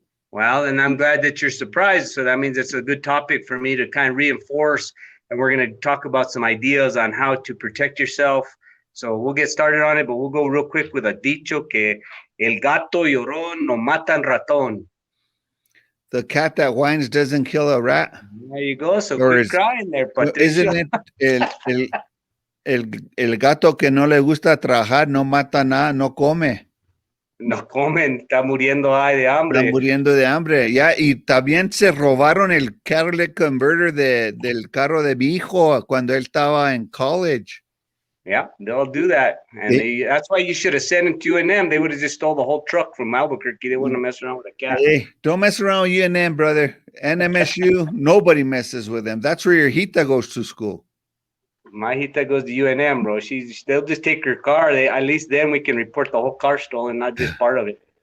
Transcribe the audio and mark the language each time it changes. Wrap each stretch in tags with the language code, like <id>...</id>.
<en>Well, and I'm glad that you're surprised. So that means it's a good topic for me to kind of reinforce. And we're going to talk about some ideas on how to protect yourself. So we'll get started on it, but we'll go real quick with a dicho</en> <es>que el gato llorón no matan ratón.</es> <en>The cat that whines doesn't kill a rat. There you go. So quit crying there, Patricia. Isn't it</en> <es>el gato que no le gusta trabajar no mata nada, no come? No comen, está muriendo de hambre. Está muriendo de hambre. Ya, y también se robaron el Catalytic Converter del carro de mi hijo cuando él estaba en college.</es> <en>Yeah, they'll do that. And that's why you should have sent them to UNM. They would have just stole the whole truck from Albuquerque. They wouldn't have messed around with a cat. Hey, don't mess around with UNM, brother. NMSU, nobody messes with them. That's where your Hita goes to school. My Hita goes to UNM, bro. They'll just take her car. At least then we can report the whole car stolen, not just part of it.</en>